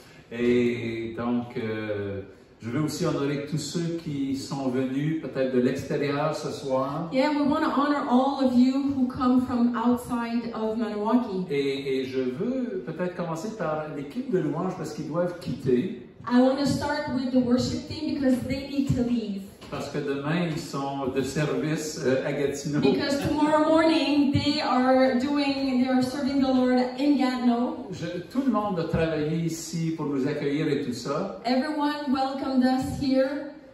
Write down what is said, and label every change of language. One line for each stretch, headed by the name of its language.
French: Et donc, je veux aussi honorer tous ceux qui sont venus peut-être de l'extérieur ce soir.
English: Yeah, we want to honor all of you who come from outside of Maniwaki.
French: Et je veux peut-être commencer par l'équipe de louange parce qu'ils doivent quitter.
English: I want to start with the worship team because they need to leave.
French: Parce que demain, ils sont de service à Gatineau.
English: Because tomorrow morning they are serving the Lord in Gatineau.
French: Tout le monde a travaillé ici pour nous accueillir et tout ça.
English: Everyone welcomed us here,